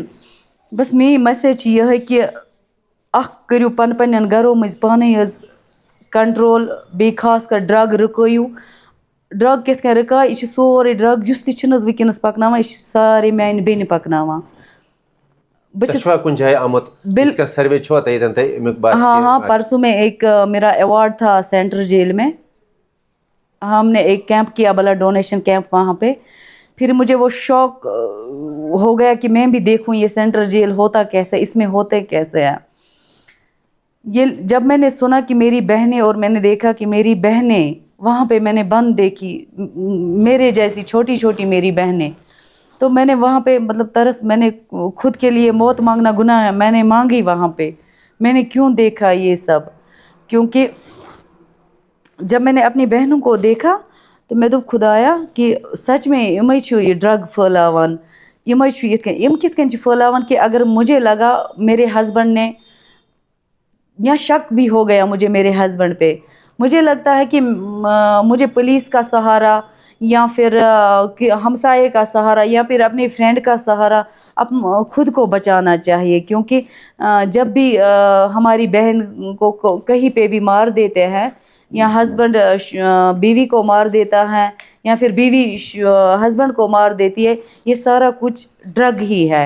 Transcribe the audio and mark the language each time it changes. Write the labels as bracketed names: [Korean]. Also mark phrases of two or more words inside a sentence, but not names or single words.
[Kashmiri] بس میٛٲنۍ مسیج چھِ یِہٕے کہ اَکھ کٔرِو پنٛنٮ۪ن گرو منٛز پانَے حظ کنٹرول، بیٚیہِ خاص کر ڈرٛگ رُکٲیِو. ڈرٛگ کِتھ کٔنۍ رُکاے؟ یہِ چھِ سورُے ڈرٛگ یُس تہِ چھِنہٕ حظ وٕنکٮ۪نَس پَکناوان، یہِ چھِ سارے میٛانہِ بیٚنہِ پَکناوان. بہٕ چھَس کُنہِ جایہِ آمُت [Urdu] اس کا سروے [Kashmiri] چھُوا تۄہہِ ییٚتٮ۪ن تۄہہِ امیُک باسہِ؟ [Urdu] ہاں پرسوں میں ایک میرا ایوارڈ تھا [English] central jail [Urdu] میں. ہم نے ایک کیمپ کیا، [English] blood donation camp [Urdu] وہاں پہ. پھر مجھے وہ شوق ہو گیا کہ میں بھی دیکھوں یہ [English] central jail [Urdu] ہوتا کیسے، اس میں ہوتے کیسے ہیں. یہ جب میں نے سنا کہ میری بہنیں، اور میں نے دیکھا کہ میری بہنیں وہاں پہ میں نے بند دیکھی، میرے جیسی چھوٹی چھوٹی میری بہنیں، تو میں نے وہاں پہ ترس، میں نے خود کے لیے موت مانگنا گناہ ہے، میں نے مانگی وہاں پہ. میں نے کیوں دیکھا یہ سب؟ کیونکہ جب میں نے اپنی بہنوں کو دیکھا تو میں [Kashmiri] دوٚپ خدایا [Urdu] کہ سچ میں [Kashmiri] یِمے چھِ یہ ڈرگ پھٲلاوان یِمے چھِ یِتھ کٔنۍ یِم کِتھ کٔنۍ چھِ پھٲلاوان [Urdu] کہ اگر مجھے لگا میرے ہسبینڈ نے یا شک بھی ہو گیا مجھے میرے ہسبینڈ پہ مجھے لگتا ہے کہ مجھے پولیس کا سہارا یا پھر ہمسائے کا سہارا یا پھر اپنے فرینڈ کا سہارا خود کو بچانا چاہیے کیونکہ جب بھی ہماری بہن کو کہیں پہ بھی مار دیتے ہیں یا ہسبینڈ بیوی کو مار دیتا ہے یا پھر بیوی ہسبینڈ کو مار دیتی ہے یہ سارا کچھ ڈرگ ہی ہے.